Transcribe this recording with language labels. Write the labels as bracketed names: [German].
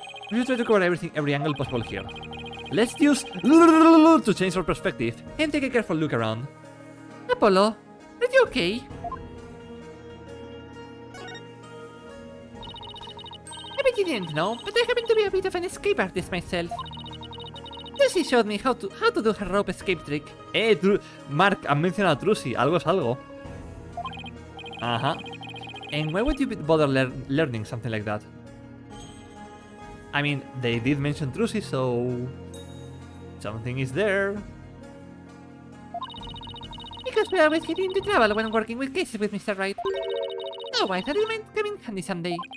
[English] We should try to cover every angle possible here. Let's use to change our perspective and take a careful look around. Apollo, are you okay? I bet you didn't know, but I happen to be a bit of an escape artist myself. Lucy showed me how to do her rope escape trick. [Spanish] Mark, han mencionado a Trucy, algo es algo. [English] And why would you bother learning something like that? I mean, they did mention Trucy, so... something is there. Because we always get into trouble when working with cases with Mr. Wright. Oh, I thought it might come in handy someday.